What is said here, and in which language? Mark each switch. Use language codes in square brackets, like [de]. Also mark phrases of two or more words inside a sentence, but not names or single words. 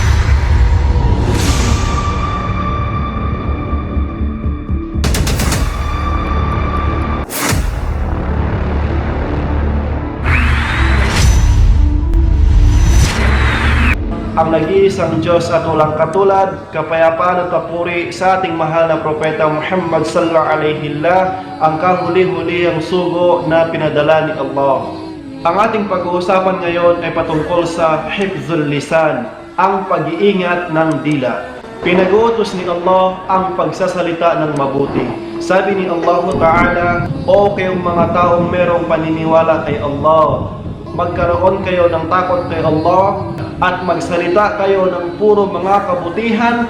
[tl] Ang nag-iisang Diyos at walang katulad, kapayapaan at papuri sa ating mahal na Propeta Muhammad [ar] صلى الله عليه وسلم, [tl] ang kahuli-hulihang sugo na pinadala ni Allah. Ang ating pag-uusapan ngayon ay patungkol sa [ar] حفظ اللسان, [tl] ang pag-iingat ng dila. Pinag-uutos ni Allah ang pagsasalita ng mabuti. Sabi ni Allah Ta'ala, "O kayong mga taong merong paniniwala kay Allah, magkaroon kayo ng takot kay Allah at magsalita kayo ng puro mga kabutihan."